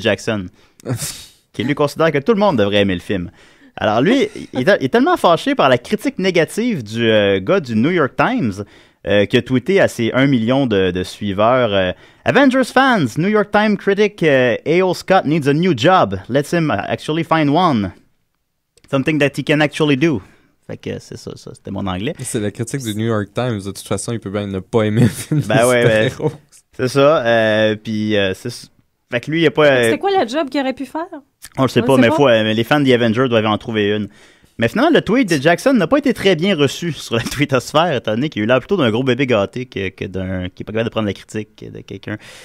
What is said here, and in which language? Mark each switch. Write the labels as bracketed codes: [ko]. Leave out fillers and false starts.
[fr] Jackson, qui lui considère que tout le monde devrait aimer le film. Alors lui, il est tellement fâché par la critique négative du gars du New York Times... qui a tweeté à ses 1 million de suiveurs [en] Avengers fans, New York Times critic A.O. Scott needs a new job. Let's him actually find one. Something that he can actually do. [fr] Fait que c'est ça, c'était mon anglais. C'est la critique du New York Times. De toute façon, il peut bien ne pas aimer le film. C'est ça. Puis fait que lui, il a pas. C'était quoi le job qu'il aurait pu faire? On le sait pas, mais les fans des Avengers doivent en trouver une. Mais finalement, le tweet de Jackson n'a pas été très bien reçu sur la twittosphère, étant donné qu'il a eu l'air plutôt d'un gros bébé gâté que d'un qui est pas capable de prendre la critique de quelqu'un.